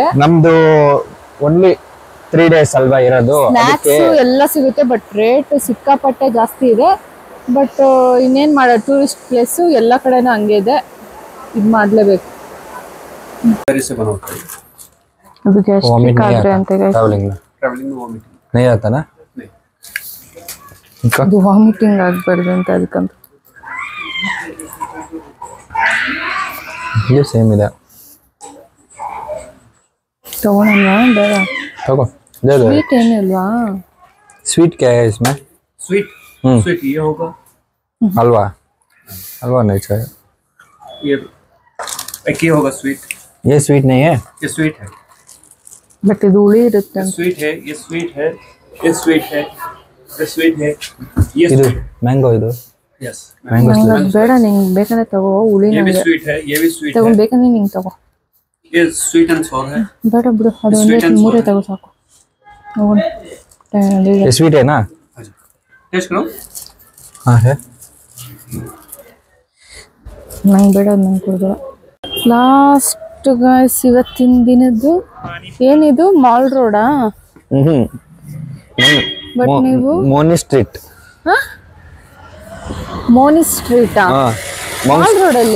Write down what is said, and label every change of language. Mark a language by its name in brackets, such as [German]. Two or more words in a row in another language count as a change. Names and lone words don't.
[Kannada] ನಮ್ದು [English] only 3 days [Kannada] ಅಲ್ವಾ ಇರೋದು. ಸ್ನಾಕ್ಸ್ ಎಲ್ಲ ಸಿಗುತ್ತೆ, [English] but rate [Kannada] ಸಿಕ್ಕಾಪಟ್ಟೆ ಜಾಸ್ತಿ ಇದೆ. ಬಟ್ ಇನ್ನೇನ್ ಮಾಡೋದು, [English] tourist place [Kannada] ಎಲ್ಲ ಕಡೆನೂ ಹಂಗೆ ಇದೆ, ಇದ್ ಮಾಡ್ಲೇಬೇಕು. ಅದು ಗ್ಯಾಸ್ಟ್ರಿಕ್ ಆದ್ರೆ ಅಂತ [Hindi] ಟ್ರಾವೆಲಿಂಗ್ नहीं आता ना, [Kannada] ಅದು ವಾಮಿಟಿಂಗ್ ಆಗ್ಬಾರ್ದು ಅಂತ ಅದಕ್ಕಂತ. [Hindi] ये सेम ಇದೆ. [Kannada] ತಗೋಣಲ್ವಾ? ಬೇಡ [Hindi] तगो, दे दो. [Kannada] ಸ್ವೀಟ್ ಏನಿಲ್ವಾ? [Hindi] स्वीट क्या है इसमें? स्वीट स्वीट ये होगा, हलवा. हलवा नहीं चाहिए. ये एक ये होगा स्वीट. ये स्वीट नहीं है. ये स्वीट है. [Kannada] ಬಟ್ ಇದು ಹುಳಿ ಇರುತ್ತೆ. [Hindi] स्वीट है, ये स्वीट है, ये स्वीट है, ये स्वीट है, ये [Kannada] ಇದು ಮ್ಯಾಂಗೋ. ಇದು [English] यस [Kannada] ಮ್ಯಾಂಗೋ. ಬೇಡ, ನಿಂಗೆ ಬೇಕಂದ್ರೆ ತಗೋ. ಹುಳಿ [Hindi] ये भी [Kannada] ನಂಗೆ [Hindi] स्वीट है, ये भी स्वीट [Kannada] ತಗೋ, [Hindi] है, [Kannada] ಬೇಕಂದ್ರೆ ನಿಂಗೆ ತಗೋ. [Hindi] ये [English] sweet and sour [Hindi] है. [Kannada] ಬೇಡ ಬಿಡು, ಅದು ಒಂದೇ ಮೂರೇ ತಗೋ ಸಾಕು. ಹೋಗೋಣ. [Hindi] ये स्वीट है ना? टेस्ट करो. हाँ है. [Kannada] ನಂಗೆ ಬೇಡ, ನಂಗೆ ಕೊಡ್ಬೇಡ. [English] last guys [Kannada] ಇವತ್ತಿನ ದಿನದ್ದು ಏನಿದು ಮಾಲ್ ರೋಡಾ? ಬಟ್ ನೀವು ಮೋನಿ ಸ್ಟ್ರೀಟ್. ಮೋನಿ ಸ್ಟ್ರೀಟಾ? ಮಾಲ್ ರೋಡ್ ಅಲ್ಲಿ?